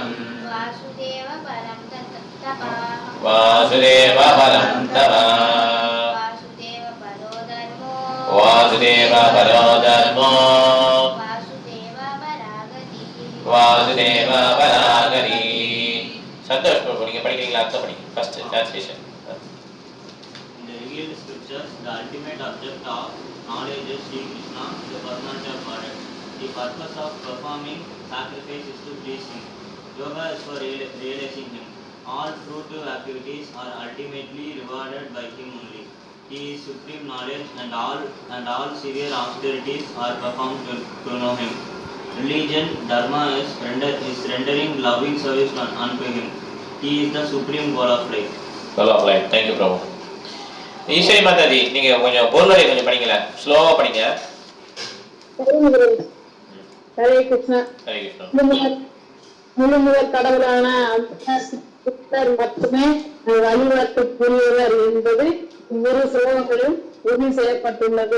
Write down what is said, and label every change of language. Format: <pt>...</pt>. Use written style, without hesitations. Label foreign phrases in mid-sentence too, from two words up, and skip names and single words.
<sa>वासुदेव परं तपः वासुदेव परं तपः वासुदेव परो धर्मो वासुदेव परो धर्मो वासुदेव परागतिः वासुदेव परागतिः</sa> <ta>संतोष படிங்க படிக்கிறீங்களா அர்த்தம் படிங்க</ta> <en>first translation In the revealed scriptures, the ultimate object of knowledge is Sri Krishna, the personality of Godhead. The purpose of performing sacrifice is to please Him. Yoga is for realizing Him. All fruitive activities are ultimately rewarded by Him only. He is supreme knowledge, and all severe austerities are performed to know Him. Religion, dharma is rendering loving service unto Him. He is the supreme goal of life. Goal of life. Thank you, Prabhu.</en> <ta>ஈஸ்வரி மாதாஜி நீங்க கொஞ்சம் பொருளை கொஞ்சம் படிங்களா ஸ்லோவா படிங்க. ஹரே கிருஷ்ணா. ஹரே கிருஷ்ணா. முழுமுதற் கடவுளான புத்தர் மட்டுமே வழிபாட்டுக்குரியவர் என்பது இவ்விரு ஸ்லோகங்களிலும் உறுதி செய்யப்பட்டுள்ளது.</ta>